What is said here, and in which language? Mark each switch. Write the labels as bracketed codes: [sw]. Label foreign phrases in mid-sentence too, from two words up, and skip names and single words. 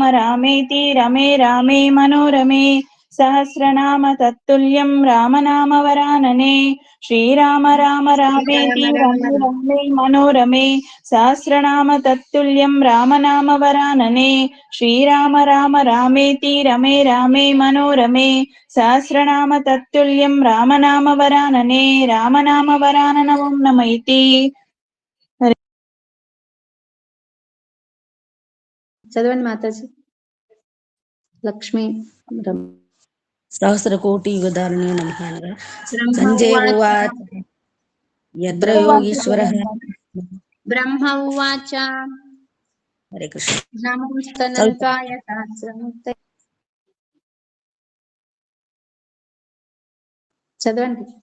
[sa] रामेति रमे रामे मनोरमे सहस्रनाम तत्तुल्यं रामनाम वरानने श्रीराम राम रामेति रमे रामे मनोरमे सहस्रनाम तत्तुल्यं रामनाम वरानने श्रीराम राम रामेति रमे रामे मनोरमे सहस्रनाम तत्तुल्यं रामनाम वरानने रामनाम वरानन ओं नमः इति। [te] చదవండి మాతాజీ. లక్ష్మి [sa] सहस्रकोटियुगधारिणे नमः। ब्रह्म संजय उवाच उवाच यत्र योगीश्वरः। ब्रह्म उवाच हरे कृष्ण। नमोस्तनन्ताय सहस्रमूर्तये చదవండి.